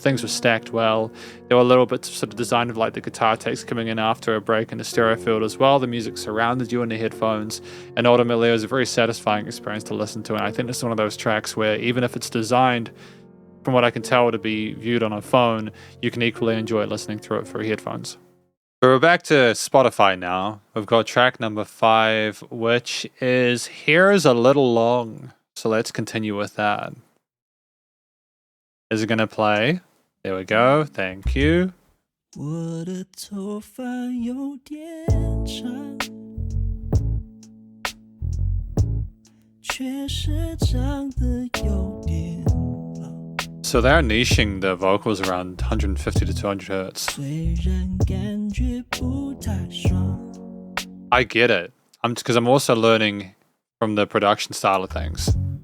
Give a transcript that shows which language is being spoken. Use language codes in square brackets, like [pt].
[en] Things were stacked well. There were little bits of sort of design of, like, the guitar takes coming in after a break in the stereo field as well. The music surrounded you in the headphones, and ultimately it was a very satisfying experience to listen to. And I think it's one of those tracks where even if it's designed, from what I can tell, to be viewed on a phone, you can equally enjoy listening through it through headphones. We're back to Spotify now. We've got track number 5, which is Here's a Little Long. So let's continue with that. Is it going to play? There we go. Thank you. [zh] 我的头发有点长，却是长得有点老。 [en] So they're niching the vocals around 150 to 200 hertz. [zh] 虽然感觉不太爽， [en] I get it. Because I'm also learning from the production style of things.